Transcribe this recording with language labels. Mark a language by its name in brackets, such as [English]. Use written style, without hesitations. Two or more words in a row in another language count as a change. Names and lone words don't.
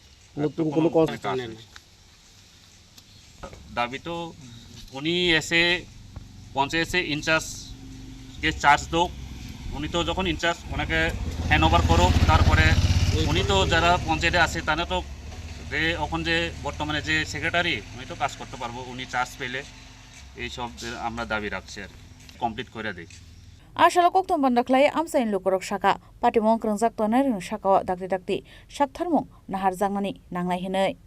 [Bangla] দাবি তো উনি এসে পঞ্চায়েতে ইনচার্জকে চার্জ দোক উনি তো যখন ইনচার্জ ওনাকে [English] hand over [Bangla] করুক তারপরে উনি তো যারা পঞ্চায়েতে আছে তারা তো এখন যে বর্তমানে যে সেক্রেটারি উনি তো কাজ করতে পারবো উনি চার্জ পেলে এই সব আমরা দাবি রাখছি আর কমপ্লিট করে দেই [Kok Borok] Arshali Koktumano Khlai Amchaini Lukurok Shaka, Patimong Krongjak Toner Shaka Dakti Shaktarmung, Naharzagnani, Nanglai Hinai.